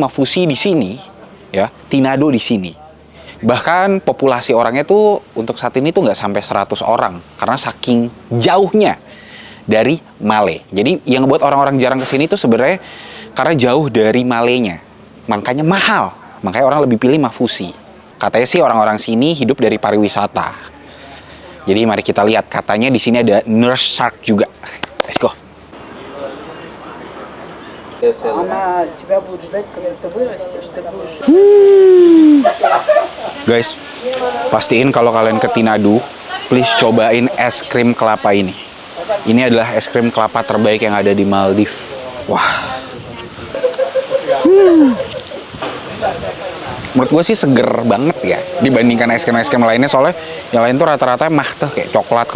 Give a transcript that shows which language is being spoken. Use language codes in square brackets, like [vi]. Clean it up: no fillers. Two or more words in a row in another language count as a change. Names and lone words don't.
[id] Mafusi di sini, ya, Tinado di sini. Bahkan populasi orangnya tuh untuk saat ini tuh nggak sampai 100 orang karena saking jauhnya dari Male. Jadi yang ngebuat orang-orang jarang kesini tuh sebenarnya karena jauh dari Malenya, makanya mahal. Makanya orang lebih pilih Mafusi. Katanya sih orang-orang sini hidup dari pariwisata. Jadi mari kita lihat, katanya di sini ada [en] nurse shark [id] juga. [en] Let's go. [ru] Она тебя будет ждать, когда ты вырастешь, ты будешь... [id] Guys, pastiin kalau kalian ke Tinado, please cobain es krim kelapa ini. Ini adalah es krim kelapa terbaik yang ada di Maldives. Wah. Menurut gue sih seger banget ya dibandingkan es krim lainnya, soalnya yang lain tuh rata-rata mah tuh kayak coklat.